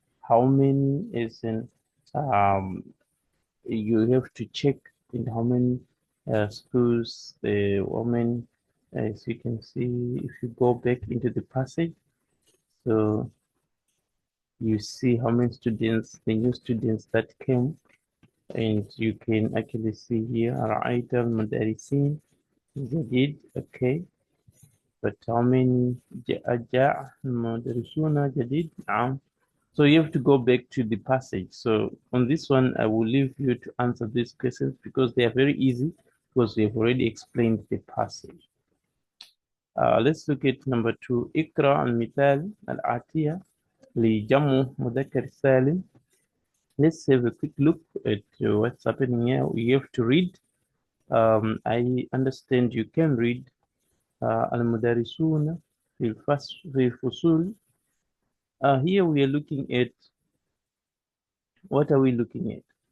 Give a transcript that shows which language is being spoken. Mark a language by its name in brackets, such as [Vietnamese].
[English] How many is in, you have to check in how many schools the woman, as you can see, if you go back into the passage, so you see how many students, the new students that came, and you can actually see here, [Arabic] رأيت المدرسين جديد, [English] okay. But how many [Arabic] جاء المدرسون جديد؟ نعم. [English] So you have to go back to the passage. So on this one, I will leave you to answer these questions because they are very easy because we have already explained the passage. Let's look at number 2. [Arabic] اقرأ المثال الآتية لجمع مذكر سالم. [English] Let's have a quick look at what's happening here. You have to read. I understand you can read المدرسون في الفصول. Here we are looking at, what are we looking at?